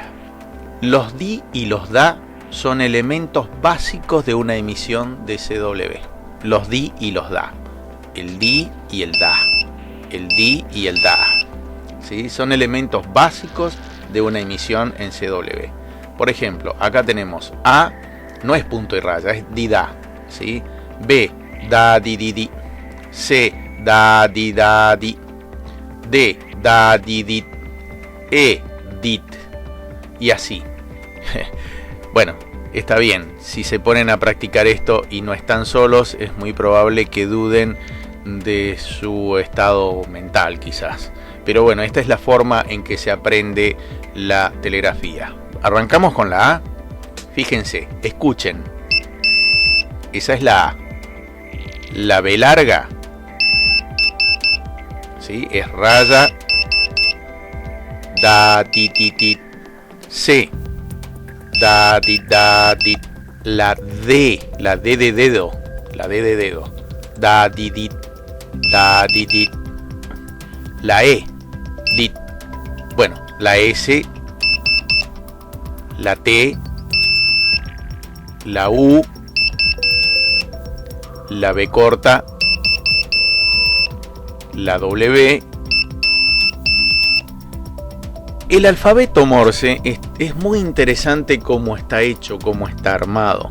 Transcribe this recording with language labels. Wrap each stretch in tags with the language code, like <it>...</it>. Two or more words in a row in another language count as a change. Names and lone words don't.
<es>Los di y los da son elementos básicos de una emisión de CW. Los di y los da. El di y el da. El di y el da. ¿Sí? Son elementos básicos de una emisión en CW. Por ejemplo, acá tenemos A, no es punto y raya, es di da. ¿Sí? B, da di di di. C, da di da di. D, da di dit. E, dit. Y así. Bueno, está bien. Si se ponen a practicar esto y no están solos, es muy probable que duden de su estado mental, quizás. Pero bueno, esta es la forma en que se aprende la telegrafía. Arrancamos con la A. Fíjense, escuchen. Esa es la A. La B larga, ¿sí? Es raya, da, ti, ti, ti. C, da, ti, da, ti. La D de dedo, da, di, dit, da, di, dit. La E, dit. Bueno, la S, la T, la U, la B corta, la W. El alfabeto Morse es muy interesante cómo está hecho, cómo está armado.</es>